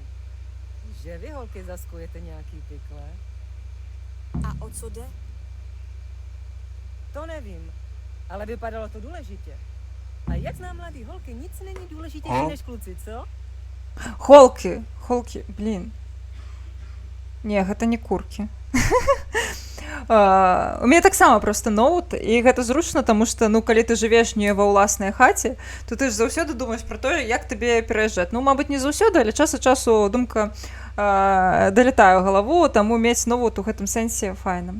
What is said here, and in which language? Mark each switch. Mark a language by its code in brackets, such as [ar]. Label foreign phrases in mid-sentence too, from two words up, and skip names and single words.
[cs] Že vy, holky, zaskujete nějaký pikle? A o co jde? To nevím, ale vypadalo to důležitě. A jak znám mladý holky, nic není důležitější než kluci, co? Holky, [be] блін. Не, гэта не куркі. У мяне таксама проста ноут, і гэта зручна, таму што, ну, калі ты жывеш не ва ўласнай хаце, то ты ж заўсёды думаеш пра тое, як табе пераязджаць. Ну, мабыць, не заўсёды, але час ад часу думка далятае ў галаву, таму мець ноут у гэтым сэнсе файна.